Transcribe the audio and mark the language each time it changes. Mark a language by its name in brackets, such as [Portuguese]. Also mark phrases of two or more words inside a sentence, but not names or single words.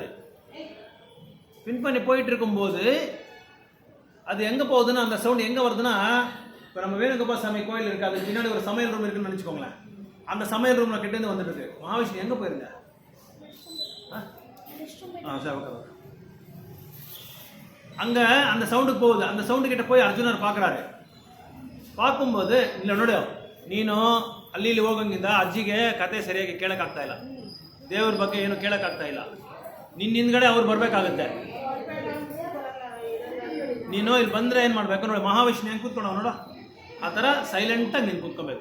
[Tamil] பின் பண்ணி போயிட்டு இருக்கும்போது அது எங்க போகுதுன்னா, அந்த சவுண்ட் எங்க வருதுன்னா, இப்போ நம்ம வேணுகோபால் சாமி கோயில் இருக்கு, அதுக்கு பின்னாடி ஒரு சமையல் ரூம் இருக்குன்னு நினைச்சுக்கோங்களேன். அந்த சமையல் ரூம்ல கிட்ட இருந்து வந்துட்டு இருக்கு. மகாவிஷ்ணு எங்க போயிருங்க? அங்க அந்த சவுண்டுக்கு போகுது. அந்த சவுண்டு கிட்ட போய் அர்ஜுனர் பார்க்கறாரு. [Kannada] பார்க்கும்போது ಇಲ್ಲ ನೋಡು, ನೀನು ಅಲ್ಲಿ ಹೋಗಂಗಿಂದ ಅಜ್ಜಿಗೆ ಕತೆ ಸರಿಯಾಗಿ ಕೇಳಕ್ಕಾಗ್ತಾ ಇಲ್ಲ, ದೇವ್ರ ಬಗ್ಗೆ ಏನು ಕೇಳಕ್ಕಾಗ್ತಾ ಇಲ್ಲ. ನಿನ್ನ ಹಿಂದ್ಗಡೆ ಅವ್ರು ಬರ್ಬೇಕಾಗುತ್ತೆ. ನೀನು ಇಲ್ಲಿ ಬಂದ್ರೆ ಏನ್ ಮಾಡ್ಬೇಕು ನೋಡಿ, ಮಹಾವಿಷ್ಣು ಹೆಂಗ್ ಕೂತ್ಕೊಂಡವ್ ನೋಡ, ಆ ಥರ ಸೈಲೆಂಟಾಗಿ ನೀನು ಕೂತ್ಕೋಬೇಕು.